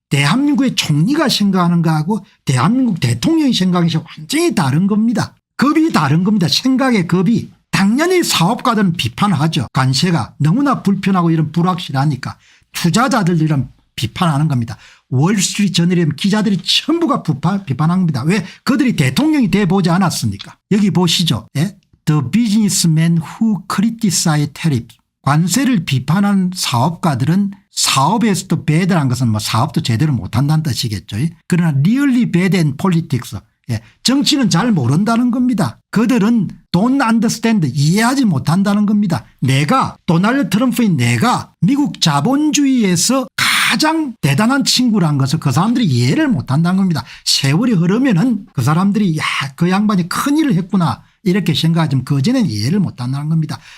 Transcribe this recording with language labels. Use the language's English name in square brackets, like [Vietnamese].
[Korean] 대한민국의 총리가 생각하는 거하고 대한민국 대통령이 생각하는 게 완전히 다른 겁니다. 급이 다른 겁니다. 생각의 급이. 당연히 사업가들은 비판하죠. 관세가 너무나 불편하고 이런 불확실하니까 투자자들 이런 비판하는 겁니다. 월스트리트 저널의 기자들이 전부가 비판한 겁니다. 왜? 그들이 대통령이 돼보지 않았습니까? 여기 보시죠. 예? [English] The businessmen who criticize tariffs. [Korean] 관세를 비판하는 사업가들은 사업에서도 bad란 것은 뭐 사업도 제대로 못한다는 뜻이겠죠. [English] 그러나 really bad in politics. [Korean] 예, 정치는 잘 모른다는 겁니다. 그들은 [English] don't understand, [Korean] 이해하지 못한다는 겁니다. 내가 도널드 트럼프인 내가 미국 자본주의에서 가장 대단한 친구란 것을 그 사람들이 이해를 못한다는 겁니다. 세월이 흐르면은 그 사람들이 그 양반이 큰일을 했구나 이렇게 생각하지만 그전에는 이해를 못한다는 겁니다.